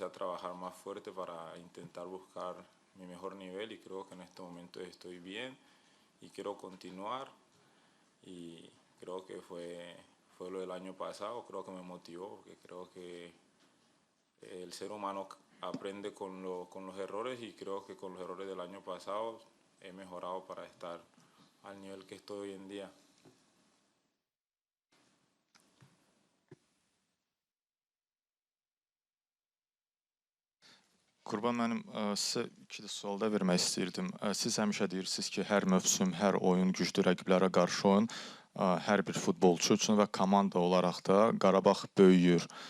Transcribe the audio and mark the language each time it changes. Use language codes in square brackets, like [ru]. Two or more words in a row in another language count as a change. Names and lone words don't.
[es] a trabajar más fuerte para intentar buscar mi mejor nivel y creo que en este momento estoy bien y quiero continuar y creo que fue lo del año pasado, creo que me motivó porque creo que el ser humano aprende con los errores y creo que con los errores del año pasado he mejorado para estar al nivel que estoy hoy en día. [az] Qurban müəllim, sizə iki də sual da vermək istəyirdim. Siz həmişə deyirsiniz ki, hər mövsüm, hər oyun güclü rəqiblərə qarşı oyun hər bir futbolçu üçün və komanda olaraq da Qarabağ böyüyür.